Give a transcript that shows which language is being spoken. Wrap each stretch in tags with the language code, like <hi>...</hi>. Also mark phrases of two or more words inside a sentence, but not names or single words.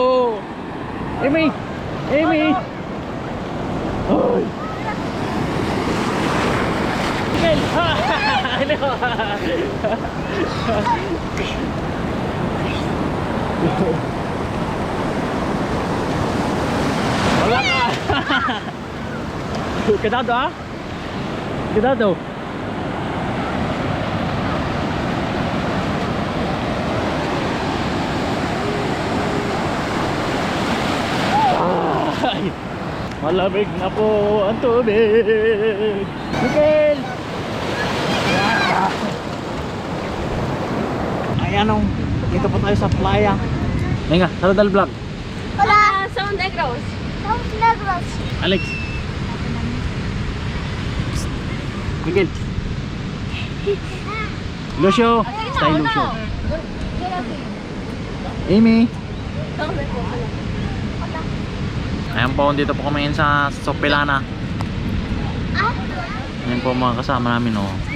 <tl>Amy! Amy! Ay! Miguel! Wala ka!</tl> <es>Cuidado ah! Cuidado!</es> <tl>Ay, malamig na po ang tubig. Miguel! Ayan o, dito po tayo sa playa.</tl> <es>Venga, Saladal Vlog. Hola.</es> <en>Sound Negros.</en> <es>Somos negros. Alex. Miguel.</es> <en>Lucio. Stay Lucio. Amy.</en> <tl>Ayan po, dito po kami ngayon sa Sopelana. Ayan po mga kasama namin oh.</tl>